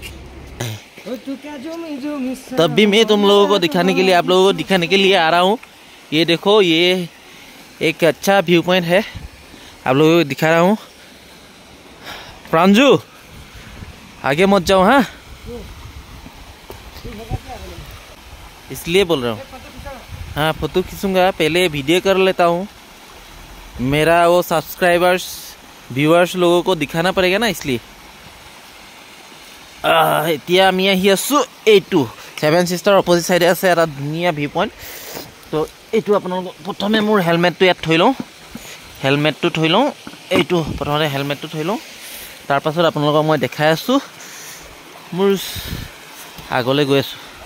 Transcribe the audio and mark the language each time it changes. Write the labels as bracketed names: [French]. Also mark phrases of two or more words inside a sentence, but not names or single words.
[Hindi] तब भी मैं तुम लोगों को दिखाने के लिए आप लोगों को दिखाने के लिए आ रहा हूँ ये देखो ये एक अच्छा [English] view point [Hindi] है आप लोगों को दिखा रहा हूँ प्रांजू आगे मत जाओ हाँ इसलिए बोल रहा हूँ हाँ फोटो खींचूंगा पहले वीडियो कर लेता हूँ मेरा वो [English] subscribers viewers [Hindi] लोगों को दिखाना पड़ेगा ना इसलिए [Assamese] এতিয়া আমি আহি আছোঁ এইটো 7 সিষ্টাৰ [English] opposite side [Assamese] আছে এটা ধুনীয়া [English] view point [Assamese] তো এইটো আপোনালোক প্ৰথমে মোৰ হেলমেটটো ইয়াত থৈ লওঁ হেলমেটটো থৈ লওঁ এইটো প্ৰথমতে হেলমেটটো থৈ লওঁ তাৰ পাছত আপোনালোকক মই দেখাই আছোঁ মোৰ আগলৈ গৈ আছোঁ